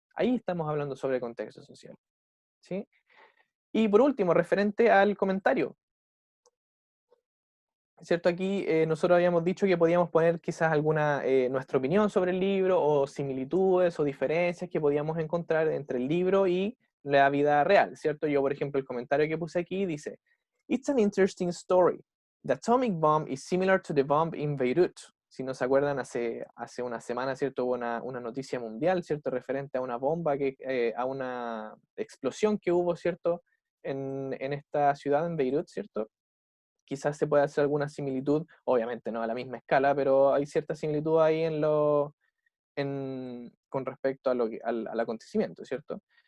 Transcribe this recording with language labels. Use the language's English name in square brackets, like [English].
[Spanish] Ahí estamos hablando sobre contexto social, ¿sí? Y por último, referente al comentario, ¿cierto? Aquí nosotros habíamos dicho que podíamos poner quizás alguna, nuestra opinión sobre el libro, o similitudes o diferencias que podíamos encontrar entre el libro y la vida real, ¿cierto? Yo, por ejemplo, el comentario que puse aquí dice, [English] It's an interesting story. The atomic bomb is similar to the bomb in Beirut. [Spanish] Si no se acuerdan, hace una semana, ¿cierto? Hubo una noticia mundial, ¿cierto? Referente a una bomba, a una explosión que hubo, ¿cierto? En esta ciudad, en Beirut, ¿cierto? Quizás se pueda hacer alguna similitud, obviamente no a la misma escala, pero hay cierta similitud ahí con respecto al acontecimiento, ¿cierto?